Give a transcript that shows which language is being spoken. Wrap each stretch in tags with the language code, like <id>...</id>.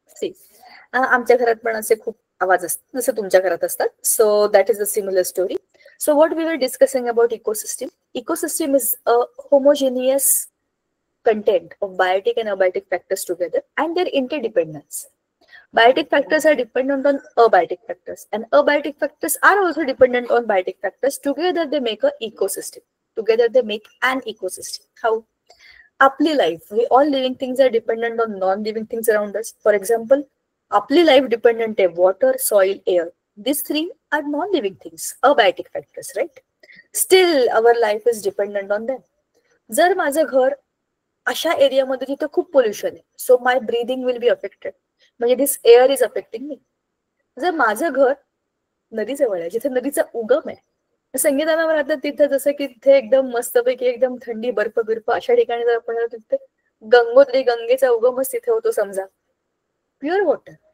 <mr>C, आमच्या घरात पण असे खूप आवाज असतात जसं तुमच्या घरात असतात.</mr> <en>So that is a similar story. So what we were discussing about ecosystem. Ecosystem is a homogeneous content of biotic and abiotic factors together and their interdependence. Biotic factors are dependent on abiotic factors and abiotic factors are also dependent on biotic factors. Together they make an ecosystem. Together they make an ecosystem. How? Apli life. We all living things are dependent on non-living things around us. For example, apli life dependent on water, soil, air. These three are non-living things, abiotic factors, right? Still, our life is dependent on them.</en> <mr>जर माझं घर अशा एरियामध्ये जिथे खूप pollution आहे,</mr> <en>So my breathing will be affected.</en> <mr>म्हणजे</mr> <en>This air is affecting me.</en> <mr>जर माझं घर नदीजवळ आहे, जिथे नदीचा उगम आहे, संगीतानावर आता तिथे जसं की तिथे एकदम मस्तपैकी एकदम थंडी बर्फ बिर्फ अशा ठिकाणी जर आपण तिथे गंगोत्री, गंगेचा उगमच तिथे होतो समजा, प्युअर वॉटर.</mr>